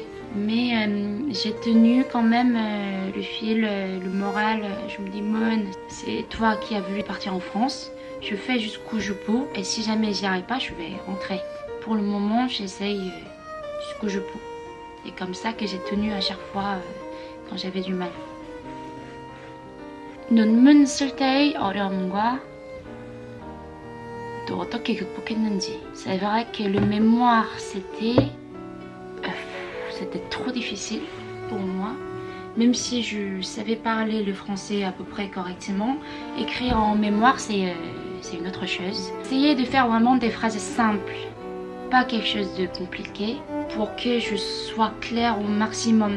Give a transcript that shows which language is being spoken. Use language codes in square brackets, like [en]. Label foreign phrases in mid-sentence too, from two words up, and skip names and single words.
[fr] Mais j'ai tenu quand même le fil, le moral. Je me dis Mon, c'est toi qui as voulu partir en France. Je fais jusqu'où je peux et si jamais j'y arrive pas, je vais rentrer. Pour le moment, j'essaye jusqu'où je peux. C'est comme ça que j'ai tenu à chaque fois quand j'avais du mal. [ko] 논문 쓸 때의 어려움과 또 어떻게 극복했는지. [fr] C'est vrai que le mémoire, c'était trop difficile pour moi. Même si je savais parler le français à peu près correctement, écrire en mémoire, c'est une autre chose. Essayez de faire vraiment des phrases simples, pas quelque chose de compliqué, pour que je sois claire au maximum.